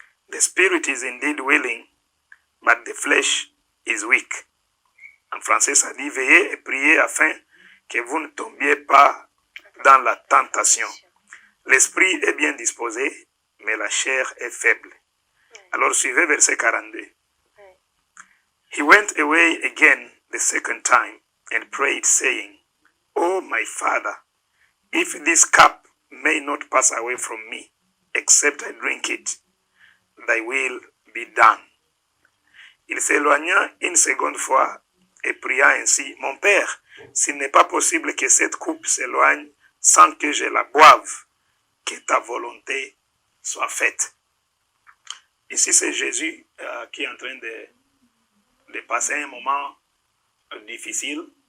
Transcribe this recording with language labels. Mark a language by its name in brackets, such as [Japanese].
[English] The spirit is indeed willing, but the flesh is weak. [French] En français, ça dit, veillez et priez afin que vous ne tombiez pas dans la tentation. L'esprit est bien disposé, mais la chair est faible. Alors, suivez verset 42. [English] He went away again the second time and prayed, saying, O my Father, if this cup may not pass away from me, except I drink it, thy will be done. [French] Il s'éloigna une seconde fois et pria ainsi, Mon Père, s'il n'est pas possible que cette coupe s'éloigne sans que je la boive, que ta volonté soit faite. Ici, c'est Jésus qui est en train de passer un moment difficile.